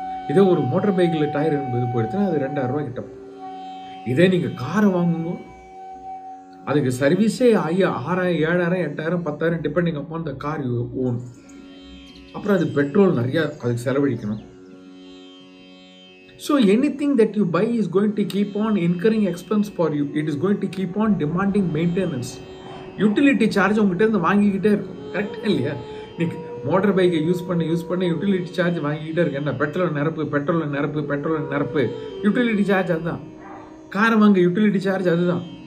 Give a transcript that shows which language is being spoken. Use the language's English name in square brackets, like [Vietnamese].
[Tamil] இதே ஒரு மோட்டார் பைக்கில் டயர் என்பது போயிடுச்சுன்னா அது 2000 ரூபாய் கிட்ட. இதே நீங்க காரை வாங்குங்க, அதுக்கு சர்வீஸே 6000, 7000, 8000, 10,000 [English] Depending upon the car you own. [Tamil] அப்புறம் அது பெட்ரோல் நிறைய அதுக்கு செலவழிக்கணும். [English] So anything that you buy is going to keep on incurring expense for you. It is going to keep on demanding maintenance. [Tamil] Utility charge உங்ககிட்ட இருந்து வாங்கிக்கிட்டே இருக்கும். கரெக்டா இல்லையா? நீ மோட்டார் பைக்கை யூஸ் பண்ண யூட்டிலிட்டி சார்ஜ் வாங்கிக்கிட்டே இருக்கு. என்ன பெட்ரோல் நிரப்பு யூட்டிலிட்டி சார்ஜ் அதுதான். காரை வாங்க யூட்டிலிட்டி சார்ஜ் அதுதான்.